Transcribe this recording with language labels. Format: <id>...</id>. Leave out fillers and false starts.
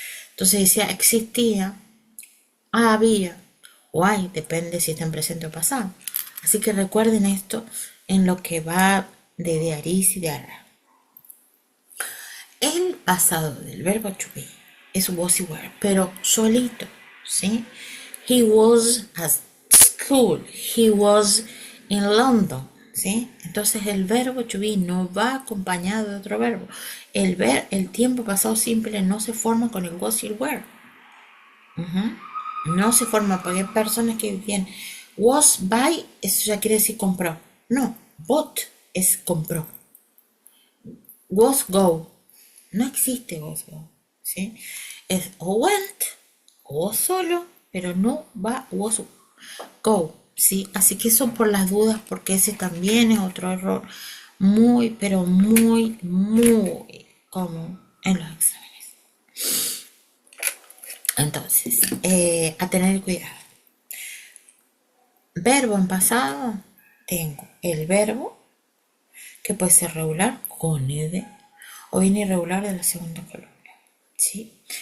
<es>Entonces decía existía, había o hay, depende si está en presente o pasado. Así que recuerden esto en lo que va de aris y de arar. El pasado del verbo to be es was y were, pero solito, ¿sí?</es> <en>He was at school, he was in London, ¿sí?</en> <es>Entonces el verbo to be no va acompañado de otro verbo. El tiempo pasado simple no se forma con el was y el were. No se forma porque hay personas que dicen was by, eso ya quiere decir compró. No, bought es compró. Was go. No existe was go. ¿Sí? Es o went o solo, pero no va was go. ¿Sí? Así que eso por las dudas, porque ese también es otro error muy, pero muy, muy común en los exámenes. Entonces, a tener cuidado. Verbo en pasado, tengo el verbo, que puede ser regular con ed, o bien irregular de la segunda columna. ¿Sí?</es>